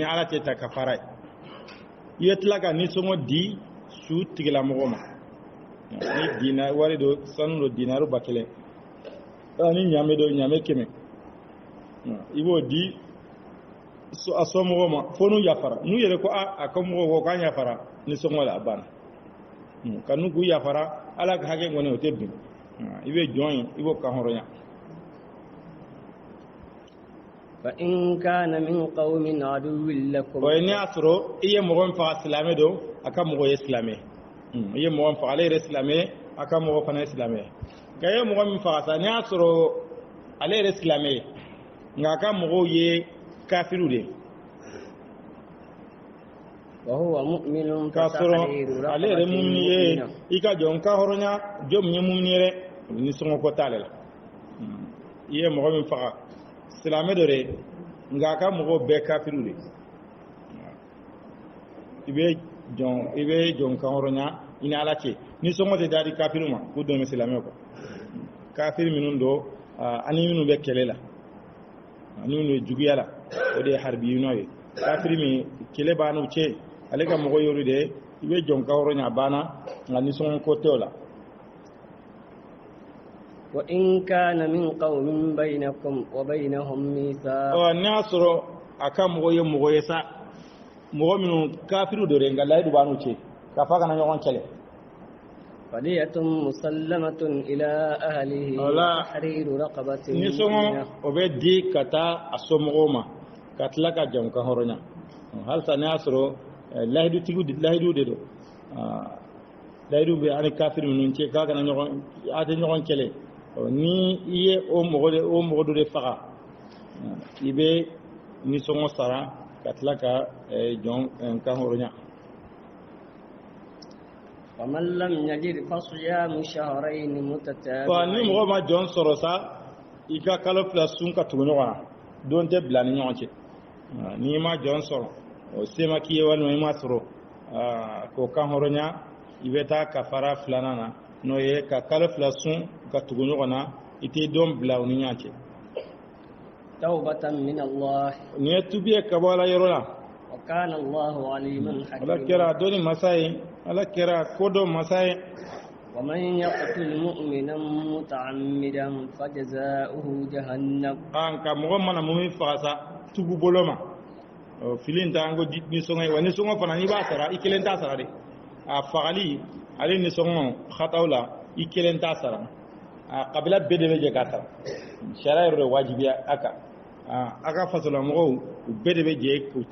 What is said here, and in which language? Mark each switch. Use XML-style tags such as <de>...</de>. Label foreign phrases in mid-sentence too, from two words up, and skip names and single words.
<bm>ni ala tɛ ta kafara ye i ye tila ka nisɔngɔ di su tigilamɔgɔ ma ni wari do sanu do dinaru 1000 ni ɲame do ɲame 100 i b'o di a somɔgɔ ma fo n'u yafara n'u yɛrɛ ko a ka mɔgɔ ko k'an yafara nisɔngɔ la a banna ka n'u k'u yafara ala ka hakɛ kɔni o tɛ bin i bɛ jɔn ye i b'o kan hɔrɔnya</bm> <ar>فإن كان من قوم عدو لكم</ar> <bm>o ye ne y'a sɔrɔ i ye mɔgɔ min faga silamɛ don a ka mɔgɔ ye silamɛ i ye mɔgɔ min faga ale yɛrɛ silamɛ a ka mɔgɔ fana ye silamɛ nka i ye mɔgɔ min faga sa ne y'a sɔrɔ ale yɛrɛ silamɛ ye nka a ka mɔgɔw ye kafiriw de</bm> <ar>وهو مؤمن</ar> <bm>k'a sɔrɔ</bm> <ar>فتحرير</ar> <bm>ale yɛrɛ</bm> <ar>رقبة</ar> <bm>mumini ye</bm> <ar>مؤمنة</ar> <bm>i ka jɔn ka hɔrɔnya jɔn min ye mumini ye dɛ ni sɔngɔ ko t'ale la i ye mɔgɔ min faga silamɛ dɔ de nka a ka mɔgɔw bɛɛ kafiriw de i bɛ jɔn kan hɔrɔnya i ni ala cɛ ni sɔngɔ tɛ da di kafiriw ma k'u dɛmɛ silamɛ kɔ kafiri minnu don ani minnu bɛ kɛlɛ la ani minnu bɛ juguya la o de ye haribiyinɔ ye kafiri min kɛlɛ b'a n'u cɛ ale ka mɔgɔ y'olu de ye i bɛ jɔn kan hɔrɔnya a banna nka ni sɔngɔ ko tɛ o la</bm> <ar>وإن كان من قوم بينكم وبينهم ميثاق</ar> <bm>n'a y'a sɔrɔ a ka mɔgɔ ye mɔgɔ ye sa mɔgɔ minnu kafiriw don de nka layidu b'a n'u cɛ k'a fɔ a kana ɲɔgɔn kɛlɛ</bm> <ar>فدية مسلمة إلى أهله وتحرير رقبة</ar> <bm>ni sɔngɔ o bɛ di ka taa a somɔgɔw ma ka tila ka jɔn kan hɔrɔnya halisa n'a y'a sɔrɔ layidu de don layidu bɛ ani kafiri minnu cɛ k'a kana ɲɔgɔn a tɛ ɲɔgɔn kɛlɛ ni i ye o mɔgɔ dɔ de faga i bɛ nisɔngɔ sara ka tila ka jɔn kan hɔrɔnya</bm> <ar>ومن لم يجد فصيام شهرين</ar> <bm>ni</bm> <ar>متتابعين</ar> <bm>mɔgɔ ma jɔn sɔrɔ sa i ka kalo 2 sun ka tugu ɲɔgɔn na don tɛ bila ni ɲɔgɔn cɛ n'i ma jɔn sɔrɔ o se ma k'i ye walima i ma sɔrɔ k'o kan hɔrɔnya i bɛ taa kafara 2nan na n'o ye ka kalo 2 sun ka tugu ɲɔgɔn na i tɛ don bila u ni ɲɔgɔn cɛ</bm> <ar>توبة من الله</ar> <bm>nin ye tubi ye ka bɔ ala yɔrɔ la</bm> <ar>وكان الله عليما</ar> <bm>ala</bm> <ar>حكيما</ar> <bm>kɛra dɔnni masa ye ala kɛra kodɔn masa ye</bm> <ar>ومن يقتل مؤمنا متعمدا فجزاؤه جهنم</ar> <bm>nka mɔgɔ mana mun min faga sa tugu bolo ma fili in ta an ko nisɔngɔ ye wa nisɔngɔ fana n'i b'a sara i kelen t'a sara de a fagali ale nisɔngɔ hataw la i kelen t'a sara a kabila bɛɛ de bɛ jɛ k'a sara sariya yɛrɛ de wajibiya a kan a ka fasolamɔgɔw u bɛɛ de bɛ jɛ k'u</bm>